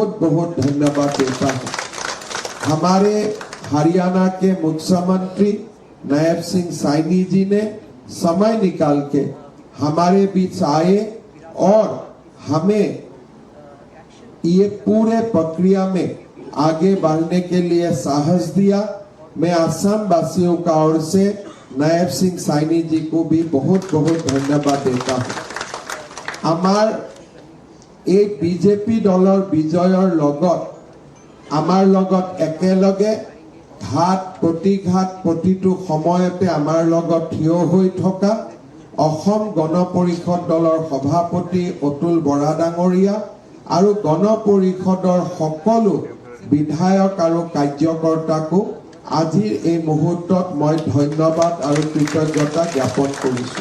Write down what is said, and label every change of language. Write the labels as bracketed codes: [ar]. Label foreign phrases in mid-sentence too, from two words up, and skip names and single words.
[hi] बहुत बहुत धन्यवाद देता हूँ हमारे हरियाणा के मुख्यमंत्री नायब सिंह सैनी जी ने समय निकाल के हमारे बीच आए और हमें ये पूरे प्रक्रिया में आगे बढ़ने के लिए साहस दिया। मैं असम वासियों का ओर से नायब सिंह सैनी जी को भी बहुत बहुत धन्यवाद देता हूँ। [as] আমাৰ এক বিজেপি দলৰ বিজয়ৰ লগত আমাৰ লগত একেলগে ঘাত প্ৰতিঘাত প্ৰতিটো সময়তে আমাৰ লগত থিয় হৈ থকা অসম গণ পৰিষদ দলৰ সভাপতি অতুল বৰা ডাঙৰীয়া আৰু গণ পৰিষদৰ সকলো বিধায়ক আৰু কাৰ্যকৰ্তাকো আজিৰ এই মুহূৰ্তত মই ধন্যবাদ আৰু কৃতজ্ঞতা জ্ঞাপন কৰিছোঁ।